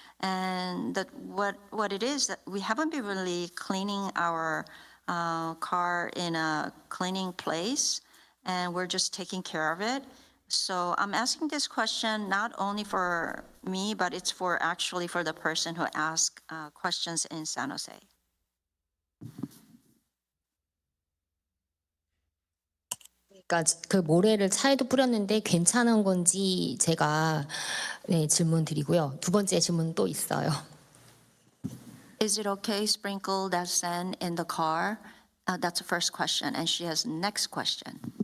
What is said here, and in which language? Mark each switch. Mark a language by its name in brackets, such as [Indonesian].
[English] And that what it is that we haven't been really cleaning our car in a cleaning place, and we're just taking care of it. So I'm asking this question not only for me, but it's for actually for the person who asked questions in San Jose. [Korean] 그러니까 그 모래를 차에도 뿌렸는데 괜찮은 건지 제가 네, 질문 드리고요. 두 번째 질문 또 있어요. [English] Is it okay sprinkle that sand in the car? That's the first question, and she has next question.